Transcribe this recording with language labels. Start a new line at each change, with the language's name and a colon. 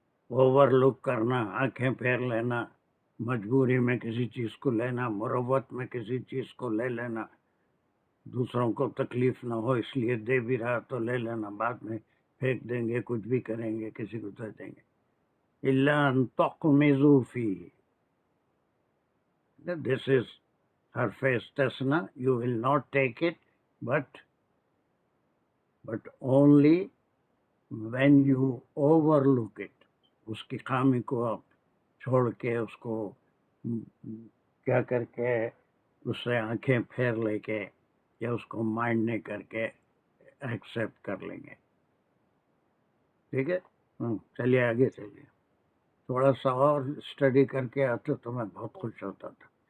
Urdu: Over look کرنا، آنکھیں پھیر لینا، مجبوری میں کسی چیز کو لینا، مروت میں کسی چیز کو لے لینا، دوسروں کو تکلیف نہ ہو اس لیے دے بھی رہا تو لے لینا، بعد میں پھینک دیں گے، کچھ بھی کریں گے، کسی کو دے دیں گے.
Arabic: الا ان تغمضوا فیہ،
English: this is
Arabic: حرف استثناء.
English: You will not take it but only when you overlook it.
Urdu: اس کی خامی کو آپ چھوڑ کے اس کو کیا کر کے اس سے آنکھیں پھیر لے کے یا اس کو مائنڈ نہیں کر کے ایکسیپٹ کر لیں گے. ٹھیک ہے، چلیے آگے چلیے. تھوڑا سا اور اسٹڈی کر کے آتے تو میں بہت خوش ہوتا تھا.